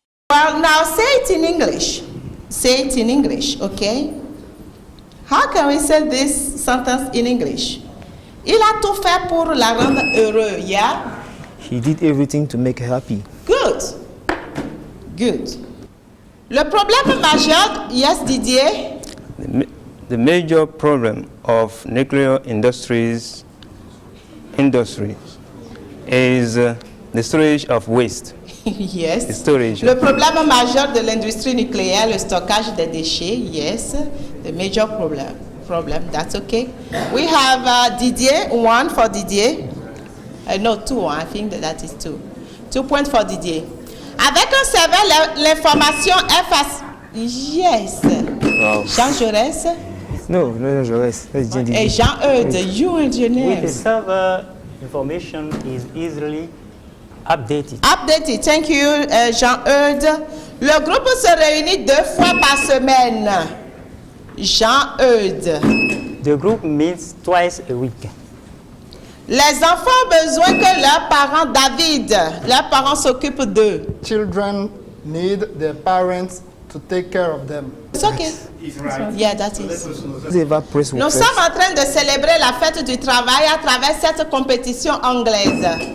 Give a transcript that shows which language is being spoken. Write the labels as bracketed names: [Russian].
[English] Well, now say it in English. Say it in English, okay? How can we say this sentence in English? [French] Il a tout fait pour la rendre heureuse, yeah? [English] He did everything to make her happy. Good. Good. [French] Le problème majeur, yes, Didier? [English] The major problem of nuclear industries is the storage of waste. Yes. The storage. [French] Le problème majeur de l'industrie nucléaire, le stockage des déchets, yes. [English] The major problem, that's okay. We have Didier, 1 for Didier. No, 2, I think that is 2. 2 points for Didier. [French] Avec un serveur, l'information est facile. [English] Yes. Wow. Jean Jaurès. No, Jean Jaurès. That's Jean Didier. Hey, Jean-Eudes, you With the engineers. server, information is easily updated. Updated. Thank you, Jean-Eudes. [French] Le groupe se réunit 2 fois par semaine. [English] Jean-Eudes. The group meets twice a week. [French] Les enfants ont besoin que leurs parents, David, leurs parents s'occupent d'eux. [English] Children need their parents to take care of them. It's okay. Yeah, that is. [French] Nous sommes en train de célébrer la fête du travail à travers cette compétition anglaise.